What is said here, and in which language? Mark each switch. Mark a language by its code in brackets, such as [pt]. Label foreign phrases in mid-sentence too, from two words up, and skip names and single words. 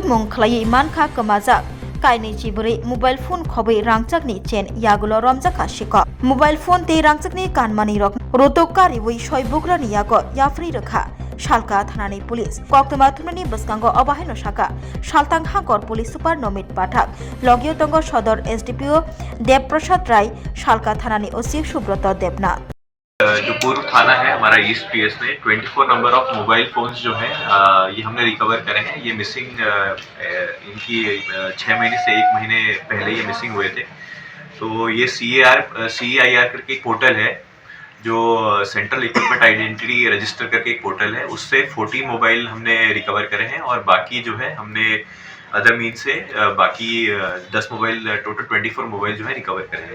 [trp] mung khlaiye mankha Kwmaithangjak kaini chiburi [en] mobile phone [trp] Khobwi Rangchakni chen yagulo romjaka Sikhok [en] mobile phone [trp] te Rangchakni kanmani rok rotokari wei soibukra niyago yafri rokha salka thanani police koktoma thumani boskango obahino saka saltang hangor [en] police super [trp] nomit pathak logio tongo sodor SDPO देवप्रसाद राय salka thanani OC सुब्रत देवनाथ। [hi] जो पूर्व थाना है हमारा ईस्ट पीएस में 24 [en] number of mobile phones [hi] जो हैं ये हमने रिकवर करे हैं। ये मिसिंग इनकी 6 महीने से 1 महीने पहले ये मिसिंग हुए थे। तो ये CAIR करके एक पोर्टल है जो [en] central equipment identity register [hi] करके एक पोर्टल है, उससे 40 मोबाइल हमने रिकवर करे हैं और बाकी जो है हमने [en] other mean [hi] से बाकी 10 मोबाइल टोटल 24 मोबाइल जो है रिकवर करे हैं।